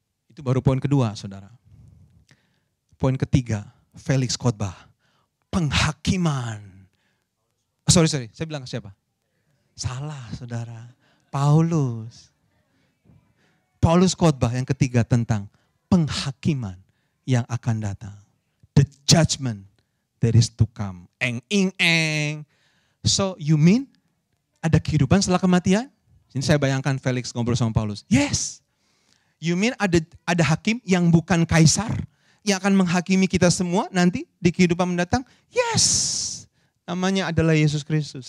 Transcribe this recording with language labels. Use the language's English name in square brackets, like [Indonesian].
[Indonesian] Itu baru poin kedua, saudara. Poin ketiga, Felix khotbah penghakiman. Sorry, saya bilang siapa? Salah, saudara. Paulus. Paulus khotbah yang ketiga tentang penghakiman yang akan datang. [English] The judgment that is to come. Eng. So you mean [Indonesian] ada kehidupan setelah kematian? Ini saya bayangkan Felix ngobrol sama Paulus. Yes. [English] You mean [Indonesian] ada hakim yang bukan kaisar? Yang akan menghakimi kita semua nanti di kehidupan mendatang? Yes. Namanya adalah Yesus Kristus.